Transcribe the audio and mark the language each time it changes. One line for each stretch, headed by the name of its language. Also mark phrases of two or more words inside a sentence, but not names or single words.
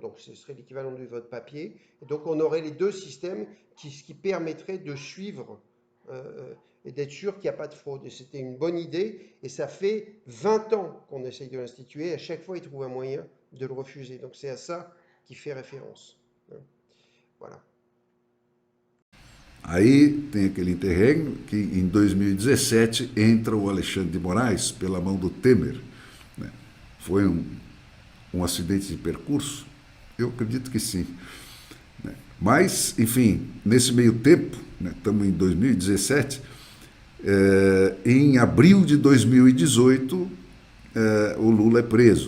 French: Donc ce serait l'équivalent du vote papier. Et donc on aurait les deux systèmes qui permettraient de suivre et d'être sûr qu'il n'y a pas de fraude. Et c'était une bonne idée, et ça fait 20 ans qu'on essaye de l'instituer. À chaque fois, ils trouvent un moyen de le refuser. Donc c'est à ça qu'il fait référence. Voilà.
Portuguese: Aí tem aquele interregno que em 2017 entra o Alexandre de Moraes pela mão do Temer. Né? Foi um acidente de percurso? Eu acredito que sim. Né? Mas, enfim, nesse meio tempo, estamos em 2017, em abril de 2018, o Lula é preso.